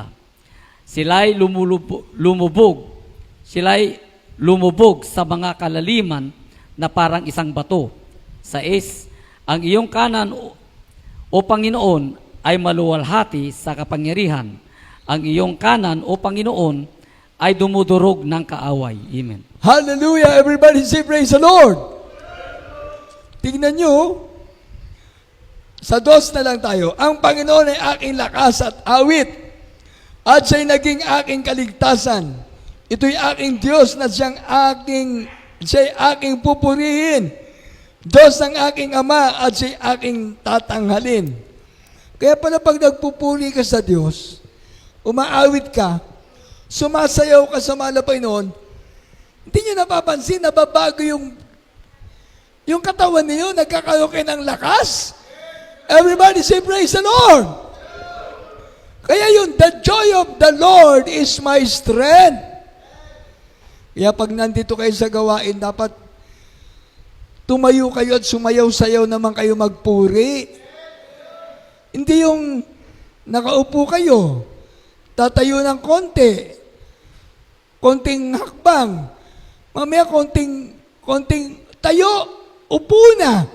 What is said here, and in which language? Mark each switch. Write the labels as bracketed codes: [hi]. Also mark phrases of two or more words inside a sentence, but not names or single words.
[tl] Sila'y lumubog sa mga kalaliman na parang isang bato. 6, ang iyong kanan o Panginoon ay maluwalhati sa kapangyarihan. Ang iyong kanan o Panginoon ay dumudurog ng kaaway. Amen. Hallelujah! [en] Everybody say praise the Lord! [tl] Tingnan nyo, sa 2 na lang tayo. Ang Panginoon ay aking lakas at awit, at siya'y naging aking kaligtasan. Ito'y aking Diyos na siya'y aking pupurihin. Diyos ng aking Ama at siya'y aking tatanghalin. Kaya pala pag nagpupuri ka sa Diyos, umaawit ka, sumasayaw ka sa malapay noon, hindi nyo napapansin, nababago yung katawan niyo, nagkakaroon kayo ng lakas. [en] Everybody say praise the Lord. [tl] Kaya yun, [en] the joy of the Lord is my strength. [tl] Kaya pag nandito kayo sa gawain, dapat tumayo kayo at sumayaw-sayaw naman kayo magpuri. Hindi yung nakaupo kayo, tatayo ng konting hakbang, mamaya konting tayo, upo na.